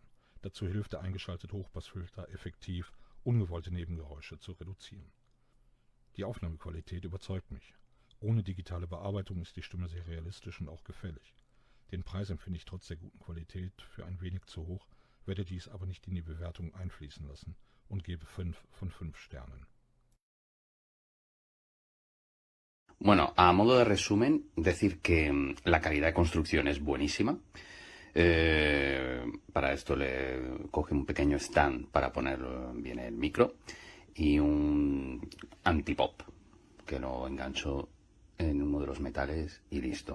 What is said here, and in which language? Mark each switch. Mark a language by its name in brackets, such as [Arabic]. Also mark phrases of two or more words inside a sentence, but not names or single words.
[German] Dazu hilft der eingeschaltete Hochpassfilter effektiv, ungewollte Nebengeräusche zu reduzieren. Die Aufnahmequalität überzeugt mich. Ohne digitale Bearbeitung ist die Stimme sehr realistisch und auch gefällig. Den Preis empfinde ich trotz der guten Qualität für ein wenig zu hoch, werde dies aber nicht in die Bewertung einfließen lassen und gebe 5 von 5 Sternen. [Spanish] Bueno, a modo de resumen, decir que la calidad de construcción es buenísima. Para esto le coge un pequeño stand para poner bien el micro y un antipop que lo engancho en uno de los metales y listo.